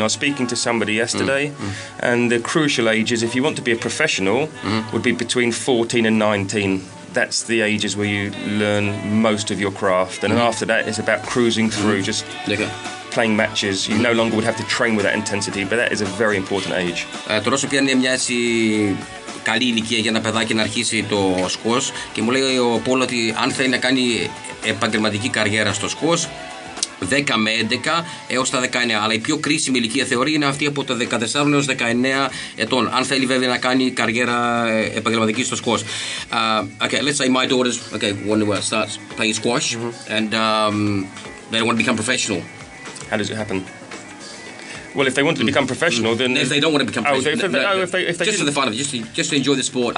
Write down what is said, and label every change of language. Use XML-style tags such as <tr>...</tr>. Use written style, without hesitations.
<en>I was speaking to somebody yesterday, and the crucial ages, if you want to be a professional, would be between 14 and 19. That's the ages where you learn most of your craft. And then after that, it's about cruising through, just playing matches. You no longer would have to train with that intensity, but that is a very important age.</en> <el>Τώρα όσο πια είναι μια έτσι καλή ηλικία για ένα παιδάκι να αρχίσει το σκος, και μου λέει ο Πολ ότι αν θέλει να κάνει επαγγελματική καριέρα στο σκος, 10 με 11 έως τα 19. Αλλά η πιο κρίσιμη ηλικία θεωρεί είναι αυτή από τα 14 έως 19 ετών. Αν θέλει βέβαια να κάνει καριέρα επαγγελματική στο σκος.</el> <en>Okay, let's say my daughters want to start playing squash and they don't want to become professional. How does it happen? Well, if they want to become professional, then if they don't want to become professional, if they just for the fun of it, just to enjoy the sport.</en>